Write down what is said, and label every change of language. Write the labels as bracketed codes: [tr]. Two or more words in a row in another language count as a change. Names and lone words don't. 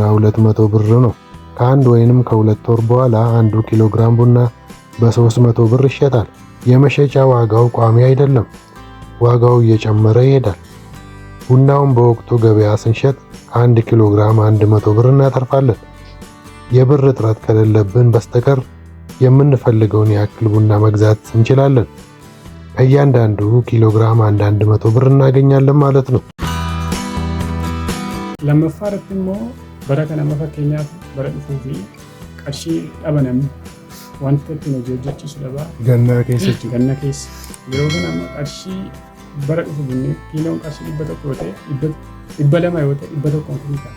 [am] 200 ብር ነው። ከአንድ ወይንም ከሁለት ወር በኋላ 1 ኪሎ ግራም ቡና በ300 ብር ይሸጣል። የመሸጫ ዋጋው ቋሚ አይደለም። ዋጋው እየጨመረ ይሄዳል። ቡናውን በወቅቱ ገበያ ስንሸጥ 1 ኪሎ ግራም 100 ብር እናተርፋለን። የብር እጥረት ከሌለብን በስተቀር የምንፈልገውን ያክል ቡና መግዛት እንችላለን። ከእያንዳንዱ ኪሎ ግራም 100 ብር እናገኛለን ማለት ነው። [om] Lammaffaaratti immoo bara kana fakkeenyaaf bara dhufuu fi qarshii dhabaname wanta ittiin hojii hojjechiisu dhabaa. Ganna keessa yeroo kana amma qarshii bara dhufu bunni kiiloon qarshii 100 yoo ta'e 200 yoo ta'e 100 kun ta'a.